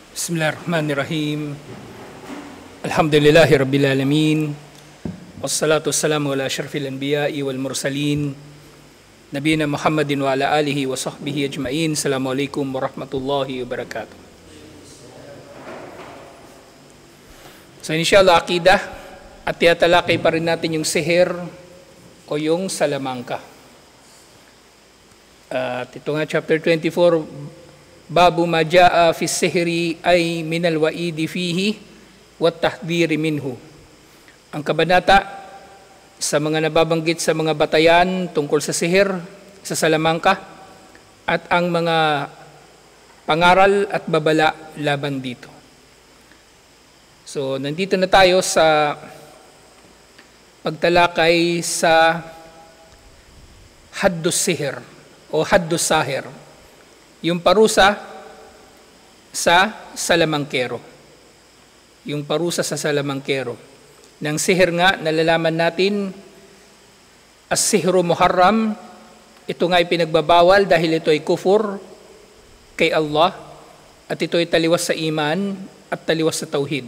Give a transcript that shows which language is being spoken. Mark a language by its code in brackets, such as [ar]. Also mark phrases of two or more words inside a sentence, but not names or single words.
[ar] بسم الله الرحمن الرحيم. الحمد لله رب العالمين. والصلاة والسلام على أشرف الأنبياء والمرسلين. نبينا محمد وعلى آله وصحبه أجمعين. السلام عليكم ورحمة الله وبركاته. [tl] So inshallah, akidah at tiyatalakay pa rin natin yung sihir o yung salamangka. At ito nga, chapter 24, [ar] باب ما جاء في السحر أي من الوعيد فيه والتحذير منه. [tl] Ang kabanata sa mga nababanggit sa mga batayan tungkol sa sihir, sa salamangka, at ang mga pangaral at babala laban dito. So, nandito na tayo sa pagtalakay sa [ar] حد السحر [tl] o [ar] حد الساحر, [tl] yung parusa sa salamangkero. Yung parusa sa salamangkero. Nang sihir nga, nalalaman natin, [ar] السحر محرم, [tl] ito nga ay pinagbabawal dahil ito ay kufur kay Allah at ito ay taliwas sa iman at taliwas sa tauhid.